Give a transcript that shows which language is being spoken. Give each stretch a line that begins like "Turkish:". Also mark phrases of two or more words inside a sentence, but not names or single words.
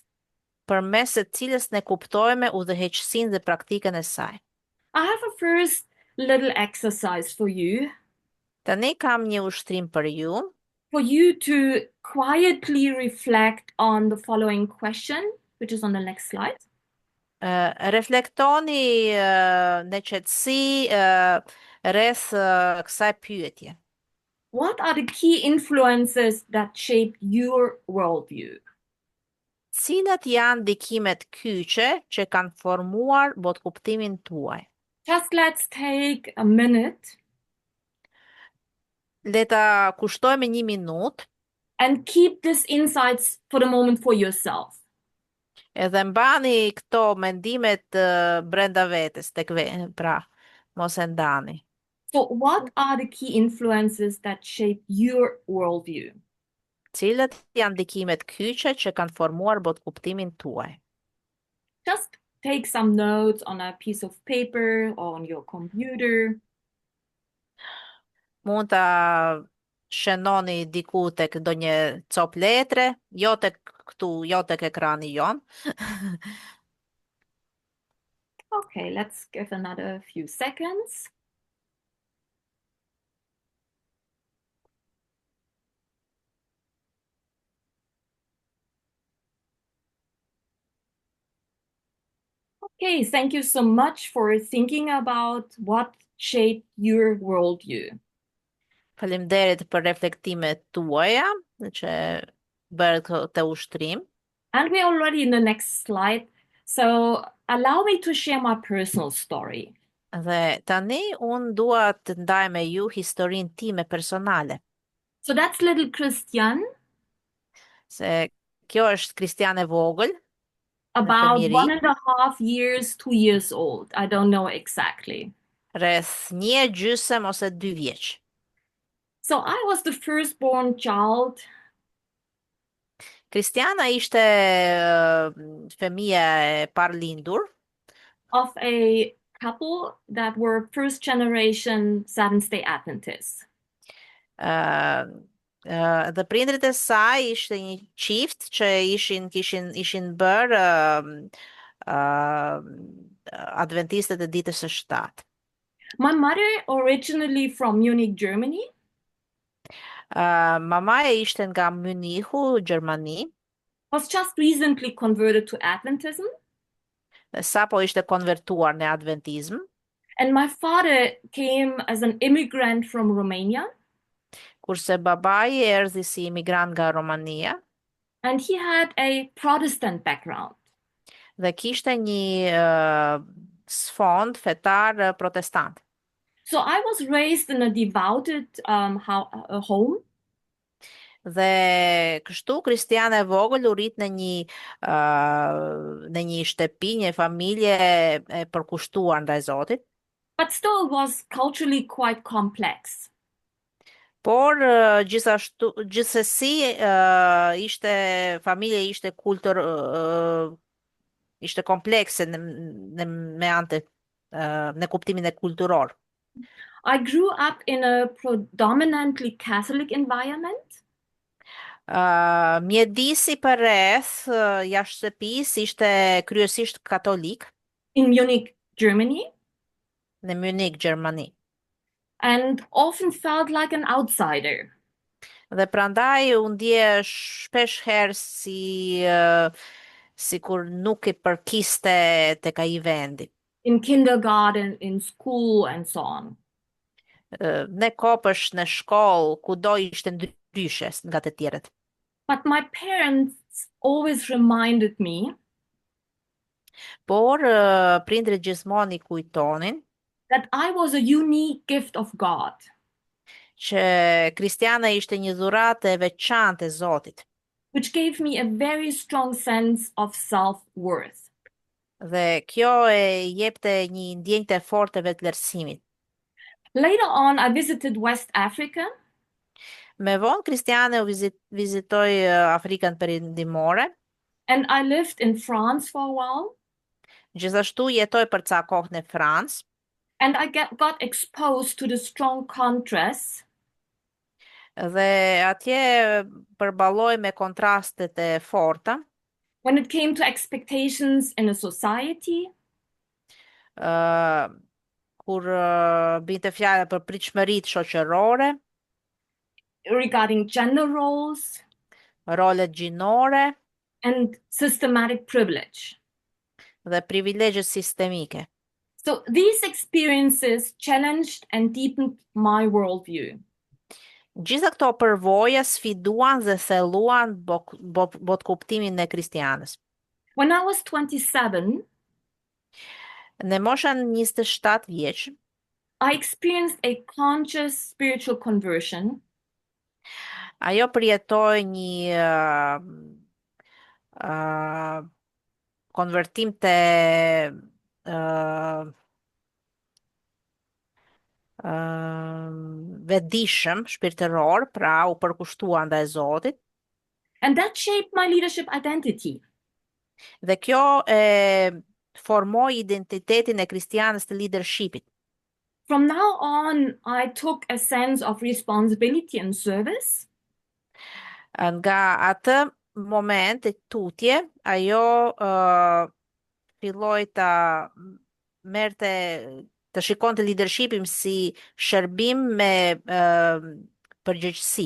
Albanian: përmes së cilës ne kuptojme udhëheqësinë dhe praktikën e saj.
English: I have a first little exercise
Albanian: Tani kam një ushtrim për ju,
English: for you to quietly reflect on the following question, which is on the next slide.
Albanian: reflektoni në qetësi rreth kësaj pyetje.
English: What are the key influences that shape your worldview?
Albanian: Cilat janë ndikimet kyçe që kanë formuar botkuptimin tuaj?
English: Just let's take a minute
Albanian: Le ta kushtojmë 1 minutë
English: and keep these insights for the moment for yourself.
Albanian: edhe mbani këto mendimet brenda vetes pra mos e ndani.
English: So, what are the key influences that shape your worldview?
Albanian: Cilët janë ndikimet kyçe që kanë formuar botkuptimin tuaj?
English: Just take some notes on a piece of paper or on your computer.
Albanian: Mund ta shenoni diku tek ndonjë cop letre, jo tek këtu, jo tek ekrani jon.
English: Okay, let's give another few seconds. Okay, thank you so much for thinking about what shaped your worldview.
Albanian: Faleminderit për reflektimet tuaja që bërë këtë ushtrim.
English: And we're already in the next slide. So allow me to share my personal story.
Albanian: Dhe tani unë dua të ndaj me ju historinë time personale,
English: So that's little Christiane,
Albanian: se kjo është Kristiane vogël në
English: about
Albanian: fëmijëri,
English: 1.5 years, 2 years old. I don't know exactly.
Albanian: rreth 1 gjysmë ose 2 vjeç.
English: So I was the firstborn child
Albanian: Kristiana ishte fëmija e parlindur
English: of a couple that were first generation Seventh-day Adventists.
Albanian: Dhe prindrit e saj ishte një qift që ishin bërë adventistët e ditës së shtatë.
English: My mother, originally from Munich, Germany,
Albanian: Mamaja ishte nga Munichu, Gjermani,
English: was just recently converted to Adventism.
Albanian: sapo ishte konvertuar në adventizëm,
English: And my father came as an immigrant from Romania,
Albanian: kurse babai erdhi si imigrant nga Romania
English: and he had a Protestant background.
Albanian: dhe kishte një sfond fetar protestant.
English: So I was raised in a devoted home.
Albanian: Dhe kështu Kristiane e vogël u rit në një shtëpi, një familje e përkushtuar ndaj Zotit,
English: But still was culturally quite complex.
Albanian: por gjithsesi ishte familje ishte ishte komplekse me anë në kuptimin e kulturor.
English: I grew up in a predominantly Catholic environment.
Albanian: Mjedisi përreth jashtë shtëpisë ishte kryesisht katolik
English: In Munich, Germany,
Albanian: në Munich, Gjermani.
English: and often felt like an outsider.
Albanian: Dhe prandaj u ndje shpesh herë si kur nuk i përkiste tek ai vendi.
English: In kindergarten, in school, and so on.
Albanian: Në kopësh, në shkollë, kudo ishte ndryshe nga të tjerët.
English: But my parents always reminded me
Albanian: Por prindrit gjithmonë i kujtonin
English: that I was a unique gift of God.
Albanian: që Kristiana ishte një dhuratë e veçantë e Zotit.
English: Which gave me a very strong sense of self-worth.
Albanian: Dhe kjo e jepte një ndjenjë të fortë të vetëvlerësimit.
English: Later on, I visited West Africa.
Albanian: Me vonë Kristiane u vizitoi Afrikën Perëndimore.
English: And I lived in France for a while.
Albanian: Gjithashtu jetoi për ca kohë në Francë.
English: And I got exposed to the strong contrasts
Albanian: Dhe atje përballoj me kontrastet e forta
English: when it came to expectations in a society,
Albanian: kur binte fjala për pritshmëritë shoqërore,
English: regarding gender roles,
Albanian: rolet gjinore
English: and systematic privilege.
Albanian: dhe privilegjet sistemike.
English: So these experiences challenged and deepened my worldview.
Albanian: Gjitha këto përvoja sfiduan dhe thelluan botkuptimin e kristianës.
English: When I was 27,
Albanian: Në moshën 27 vjeç,
English: I experienced a conscious spiritual conversion.
Albanian: ajo përjetoi një uh, konvertim të uh, vetëdijshëm, shpirtëror, pra u përkushtua ndaj Zotit,
English: And that shaped my leadership identity.
Albanian: dhe kjo e formoi identitetin e kristianës të leadershipit.
English: From now on, I took a sense of responsibility and service.
Albanian: Nga atë moment e tutje, ajo filloi ta merrte të shikonte leadershipin si shërbim me përgjegjësi,